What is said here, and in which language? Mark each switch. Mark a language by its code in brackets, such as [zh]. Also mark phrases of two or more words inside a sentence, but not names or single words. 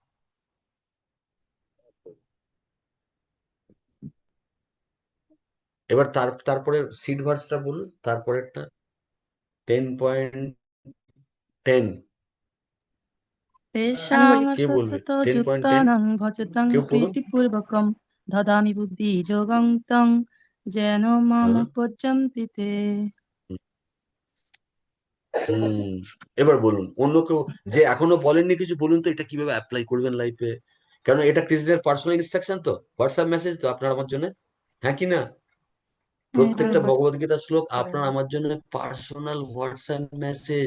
[bn] এবার তারপরে সিড ভার্সটা বলুন, তারপরেরটা 10.10। আমি বলি, [sa] तेषां [bn] কে বলবে? 10.10 [sa] सततयुक्तानां भजतां [bn] কেউ পড়ুন। [sa] प्रीतिपूर्वकं ददामि बुद्धियोगं तं येन माम् [bn] হ্যাঁ, [sa] उपजन्ति ते। [bn] হুম, এবার বলুন অন্য কেউ যে এখনো বলেননি কিছু, বলুন তো এটা কিভাবে অ্যাপ্লাই করবেন লাইফে, কারণ এটা কৃষ্ণের [en] personal instruction, [bn] তো [en] WhatsApp message [bn] তো আপনার আমার জন্য, হ্যাঁ কি না? প্রত্যেকটা ভগবত গীতা শ্লোক আপনার আমার জন্য [en] personal WhatsApp message.